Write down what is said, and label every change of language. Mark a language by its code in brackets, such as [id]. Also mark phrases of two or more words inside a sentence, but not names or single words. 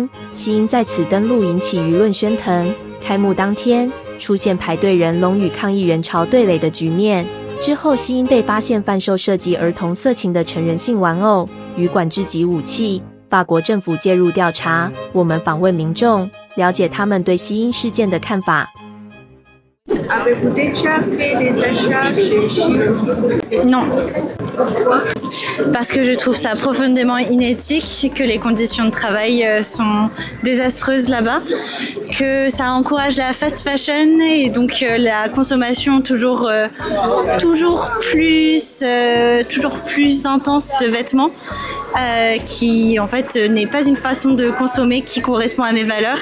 [zh] 西音在此登陆引起舆论喧腾。开幕当天，出现排队人龙与抗议人潮对垒的局面。之后，西音被发现贩售涉及儿童色情的成人性玩偶与管制级武器，法国政府介入调查。我们访问民众，了解他们对西音事件的看法。 [fr] Avez-vous déjà fait des achats chez Shein? Non. Parce que je trouve ça profondément inéthique, que les conditions de travail sont désastreuses là-bas, que ça encourage la [en] fast fashion [fr] et donc la consommation toujours plus intense de vêtements, qui en fait n'est pas une façon de consommer qui correspond à mes valeurs.